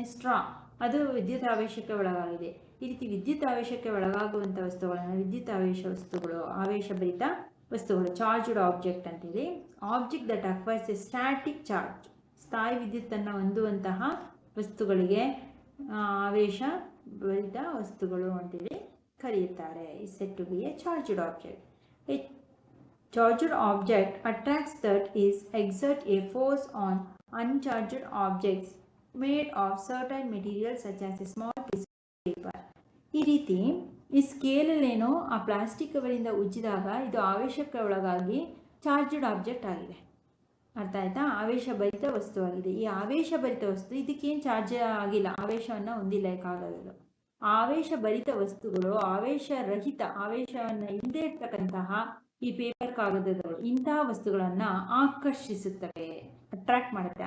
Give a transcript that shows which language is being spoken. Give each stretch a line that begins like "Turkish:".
Kannada: Straw ಅದು ವಿದ್ಯುತ್ ಆವೇಶಕ್ಕೆ ಒಳಗಾಗಿದೆ. ಈ ರೀತಿ ವಿದ್ಯುತ್ ಆವೇಶಕ್ಕೆ ಒಳಗಾಗುವಂಥ ವಸ್ತುಗಳನ್ನು ವಿದ್ಯುತ್ ಆವೇಶ ವಸ್ತುಗಳು, ಆವೇಶಭರಿತ ವಸ್ತುಗಳು, ಚಾರ್ಜ್ಡ್ ಆಬ್ಜೆಕ್ಟ್ ಅಂತೇಳಿ.
English: object that acquires a static charge,
Kannada: ಸ್ಥಾಯಿ ವಿದ್ಯುತ್ತನ್ನು ಹೊಂದುವಂತಹ ವಸ್ತುಗಳಿಗೆ ಆವೇಶ ಭರಿತ ವಸ್ತುಗಳು ಅಂತೇಳಿ ಕರೆಯುತ್ತಾರೆ.
English: Is said to be a charged object. A charged object attracts that is exert a force on uncharged objects made of certain materials such as a small piece of paper.
Kannada: ಈ ರೀತಿ ಈ ಸ್ಕೇಲಲ್ಲೇನೋ ಆ ಪ್ಲಾಸ್ಟಿಕ್ ಕವರಿಂದ ಉಜ್ಜಿದಾಗ ಇದು ಆವೇಶಕ್ಕೆ ಒಳಗಾಗಿ charged object ಆಗಿದೆ. ಅರ್ಥ ಆಯ್ತಾ? ಆವೇಶ ಭರಿತ ವಸ್ತು ಆಗಿದೆ. ಈ ಆವೇಶ ಭರಿತ ವಸ್ತು ಇದಕ್ಕೇನು ಚಾರ್ಜ್ ಆಗಿಲ್ಲ, ಆವೇಶವನ್ನು ಹೊಂದಿಲ್ಲ ಈ ಕಾಗದಗಳು. ಆವೇಶ ಭರಿತ ವಸ್ತುಗಳು ಆವೇಶ ರಹಿತ, ಆವೇಶವನ್ನು ಇಲ್ಲದೆ ಇರ್ತಕ್ಕಂತಹ ಈ ಪೇಪರ್ ಕಾಗದಗಳು ಇಂತಹ ವಸ್ತುಗಳನ್ನು ಆಕರ್ಷಿಸುತ್ತವೆ, ಅಟ್ರಾಕ್ಟ್ ಮಾಡುತ್ತೆ.